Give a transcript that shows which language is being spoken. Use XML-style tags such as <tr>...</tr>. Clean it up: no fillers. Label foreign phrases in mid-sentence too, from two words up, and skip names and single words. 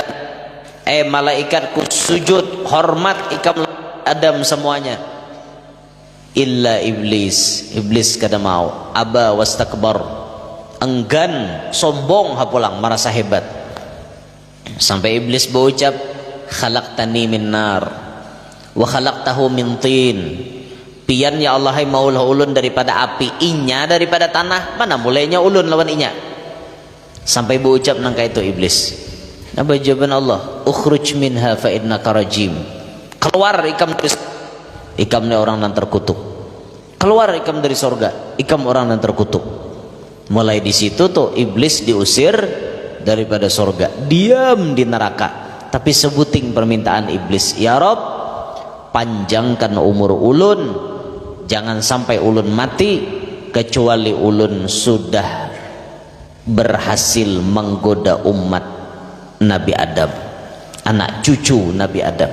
<bjn>Malaikatku sujud hormat ikam Adam semuanya. Illa iblis. Iblis kada mau.</bjn> <ar>أبى واستكبر.</ar> <bjn>Enggan, sombong hapulang, merasa hebat. Sampai iblis berucap,</bjn> <ar>خلقتني من نار وخلقته من طين.</ar> <bjn>Pian ya Allah, hai maulah ulun daripada api, inya daripada tanah. Mana mulainya ulun lawan inya? Sampai berucap nangka itu iblis. Apa jawaban Allah?</bjn> <ar>اخرج منها فإنك رجيم.</ar> <bjn>Keluar ikam ni orang yang terkutuk. Keluar ikam dari sorga, ikam orang yang terkutuk. Mulai di situ tuh iblis diusir daripada sorga, diam di neraka. Tapi sebuting permintaan iblis,</bjn> <ar>يا رب,</ar> <bjn>panjangkan umur ulun, jangan sampai ulun mati kecuali ulun sudah berhasil menggoda umat Nabi Adam, anak cucu Nabi Adam.</bjn>